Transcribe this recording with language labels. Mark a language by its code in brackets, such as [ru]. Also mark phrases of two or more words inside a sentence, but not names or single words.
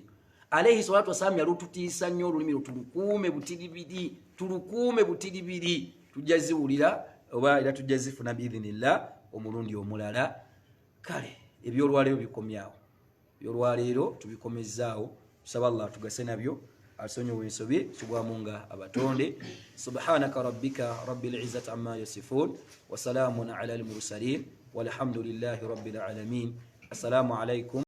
[ar] عليه الصلاة والسلام [lg] yalututiisa nnyo olulimi tulukuume butiribiri. Tujja ziwulira oba era tujja zifuna biidhinillah omulundi omulala. Kale ebyolwaleero bikomyawo, ebyolwaleero tubikomezaawo. Tusaba Allah tugase nabyo asonyowe ensobi tugwamu nga abatonde. [ar] سبحان ربك رب العزة عما يصفون وسلام على المرسلين والحمد لله رب العالمين. السلام عليكم.